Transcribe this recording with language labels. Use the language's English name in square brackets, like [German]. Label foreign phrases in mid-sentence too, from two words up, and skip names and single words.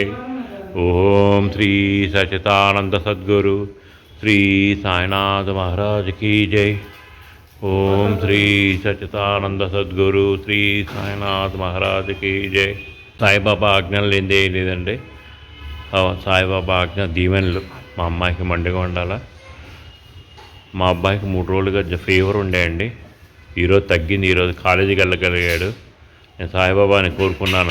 [Hindi] ओम श्री सच्चिदानंद सद्गुरु श्री साईनाथ महाराज की जय। ओम श्री सच्चिदानंद सद्गुरु श्री साईनाथ महाराज की जय। [Telugu] సాయిబాబా ఆజ్ఞలు లేదే లేదండి. సాయిబాబా ఆజ్ఞ దీవెనలు మా అమ్మాయికి మండిగా ఉండాలా. మా అబ్బాయికి 3 రోజులుగా ఫీవర్ ఉండేయండి. ఈరోజు తగ్గింది. ఈరోజు కాలేజీకి వెళ్ళగలిగాడు. నేను సాయిబాబాని కోరుకున్నాను.